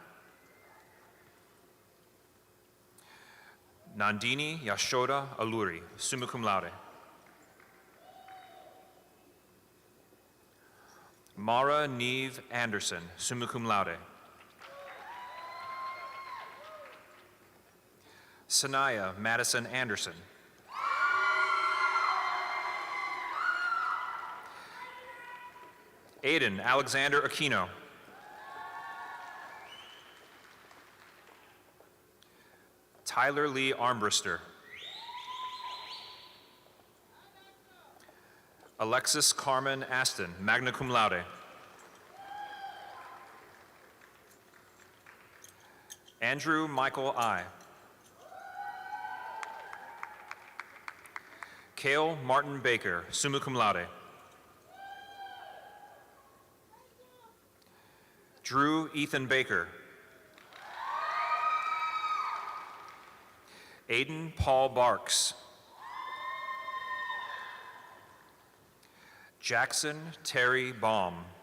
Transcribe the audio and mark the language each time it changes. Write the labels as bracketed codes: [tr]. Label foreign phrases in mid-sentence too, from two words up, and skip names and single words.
[en] Nandini Yashoda Aluri, [la] summa cum laude. [en] Mara Neve Anderson, [la] summa cum laude. [en] Sanaya Madison Anderson. Aiden Alexander Aquino. Tyler Lee Armbruster. Alexis Carmen Aston, [la] magna cum laude. [en] Andrew Michael I. Cale Martin Baker, [la] summa cum laude. [en] Drew Ethan Baker. Aiden Paul Barks. Jackson Terry Baum.